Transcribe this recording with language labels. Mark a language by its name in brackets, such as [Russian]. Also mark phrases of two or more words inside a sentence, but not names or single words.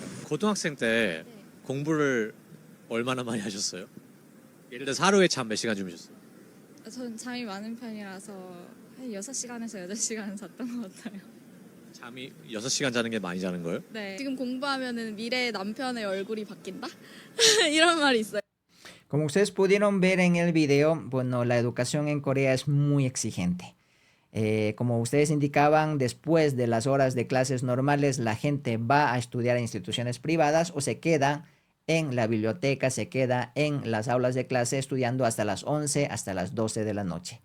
[Korean] 고등학생 때 공부를 얼마나 많이 하셨어요? 예를 들어서 하루에 잠 몇 시간 주무셨어요? 전 잠이 많은 편이라서 한 6시간에서 8시간은 잤던 것 같아요. 잠이 6시간 자는 게 많이 자는 거예요? 네. 지금 공부하면은 미래의 남편의 얼굴이 바뀐다? 이런 말이 있어요. [Spanish] Como ustedes pudieron ver en el video, bueno, la educación en Corea es muy exigente. Como ustedes indicaban, después de las horas de clases normales, la gente va a estudiar en instituciones privadas o se queda en la biblioteca, se queda en las aulas de clase estudiando hasta las 11, hasta las 12 de la noche.